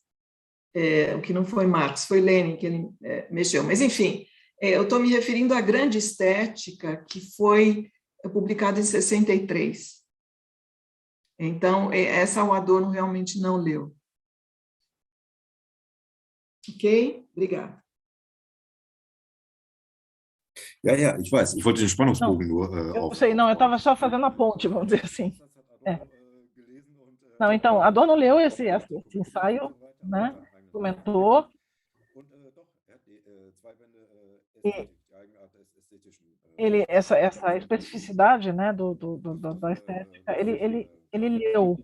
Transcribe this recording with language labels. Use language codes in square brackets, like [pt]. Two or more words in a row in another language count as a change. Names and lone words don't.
[pt] O que não foi Marx, foi Lenin que ele mexeu. Mas, enfim, eu estou me referindo à Grande Estética, que foi publicada em 63. Então, essa o Adorno realmente não leu. Ok? Obrigada. [de] Ja, ich weiß. Ich wollte den Spannungsbogen nur [pt] eu sei, não, eu estava só fazendo a ponte, vamos dizer assim. Não, então, Adorno leu esse ensaio, né? Comentou. E essa especificidade, né, da estética, ele leu.